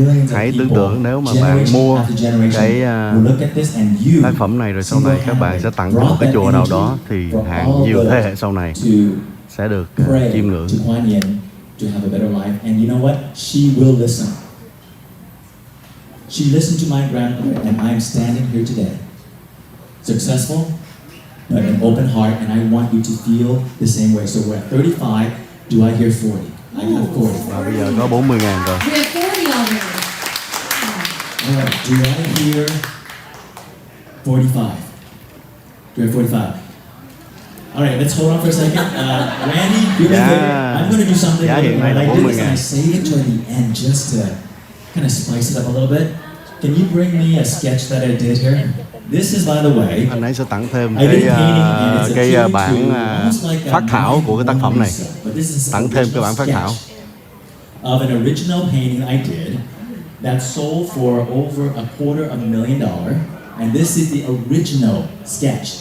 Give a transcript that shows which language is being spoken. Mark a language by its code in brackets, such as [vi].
[vi] Hãy tưởng tượng nếu mà bạn mua cái tác phẩm này rồi sau này các bạn sẽ tặng cho một cái chùa nào đó thì hàng nhiều thế hệ sau này sẽ được chiêm ngưỡng. [en] To have a better life, and you know what? She will listen. She listened to my grandmother, and I am standing here today, successful, but an open heart, and I want you to feel the same way. So we're at 35. Do I hear 40? I got 40. [vi] Và bây giờ có 40.000 rồi. [en] We have 40 already. Alright, do I hear 45? Do I hear 45? Alright, let's hold on for a second. Randy, do me a favor. I'm going to do something. [vi] Giá hiện nay là 40.000. [en] I save it to the end just to kind of spice it up a little bit. Can you bring me a sketch that I did here? This is, by the way, [vi] anh ấy sẽ tặng thêm cái bản phác thảo của cái tác phẩm này. Tặng thêm cái bản phác thảo. [en] Of an original painting I did that sold for over $250,000. And this is the original sketch.